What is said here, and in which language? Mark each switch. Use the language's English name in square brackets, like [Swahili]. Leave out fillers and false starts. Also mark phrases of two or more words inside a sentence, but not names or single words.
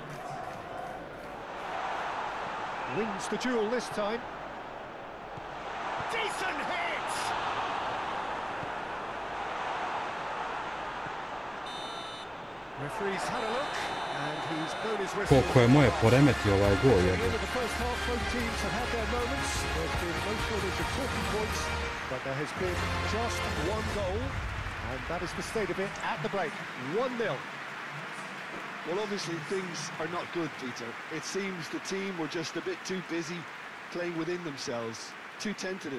[English] Wins the duel this time. Decent hit! Referee's had a look, and he's blown his whistle. [Serbian] Koliko je moje poremetio ovaj gol, [English] At the [Serbian] jebe. [English] end of the first half, both teams have had their moments. There's been no shortage of talking points, but there has been just one goal, and that is the state of it at the break. 1-0. Well, obviously things are not good, Peter. It seems the team were just a bit too busy playing within themselves, too tentative.